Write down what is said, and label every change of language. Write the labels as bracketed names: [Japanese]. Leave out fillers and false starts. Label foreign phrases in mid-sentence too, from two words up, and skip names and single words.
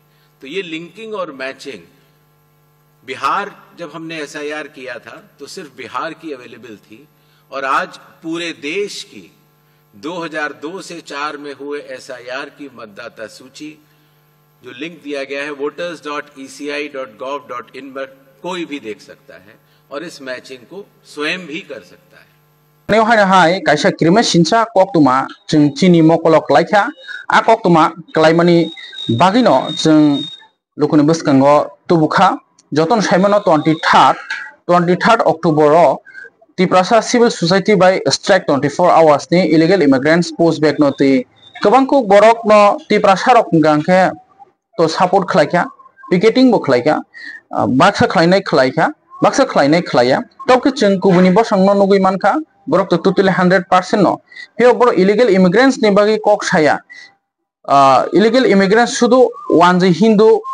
[Hindi] तो ये लिंकिंग और मैचिंग, बिहार जब हमने एसआईआर किया था तो सिर्फ बिहार की अवेलेबल थी और आज पूरे देश की 2002 से 4 में हुए SIR की मतदाता सूची जो लिंक दिया गया है voters.eci.gov.in पर कोई भी देख सकता है और इस मैचिंग को स्वयं भी कर सकता है। [Kok Borok] हाय काइसा क्रिमे सिंसा कोक्तुमा जों चिनी मकलक लाइखा आ कोक्तुमा क्लाइमानि बागिनो जों लुकुनि बसकांगो तुबुखा जतन साइमनो 23 अक्टोबर तिप्रासा सिविल सोसाइटी बाय [English] strike 24 hours [Kok Borok] नि [English] illegal immigrants post back [Kok Borok] नोति गोबांखौ बरक न तिप्रासा रक गांखे तो सपोर्ट खलाइखा पिकेटिंग बो खलाइखा बाक्सा खलाइनाय खलाया तबके जों गुबुनि बसंनो नुगै मानखा बरक तो [English] totally 100% [Kok Borok] न हे बर [English] illegal immigrants [Kok Borok] नि बागै कक साया [English] illegal immigrants [Kok Borok] शुधु वानजि हिंदू